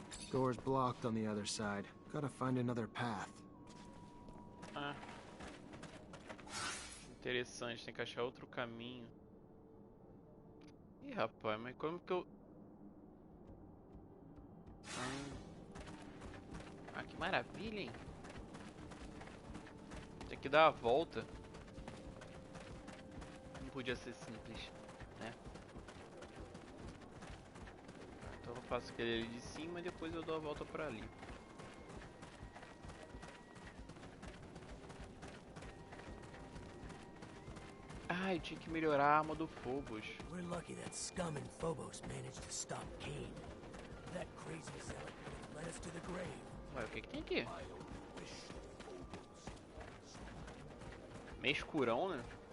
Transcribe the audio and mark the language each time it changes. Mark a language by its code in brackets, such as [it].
[en] Door's blocked on the other side. Gotta find another path. Ah. [pt] Interessante, tem que achar outro caminho. Ih, rapaz, mas como que eu... Ah, que maravilha, hein? Tem que dar a volta. Não podia ser simples, né? Então eu faço aquele ali de cima e depois eu dou a volta pra ali. Ah, eu tinha que melhorar a arma do Phobos. [en] We're lucky that Scum and Phobos managed to stop Cain. That crazy zealot would have led us to the grave. [pt] Ué, o que tem aqui? Meio escurão, né?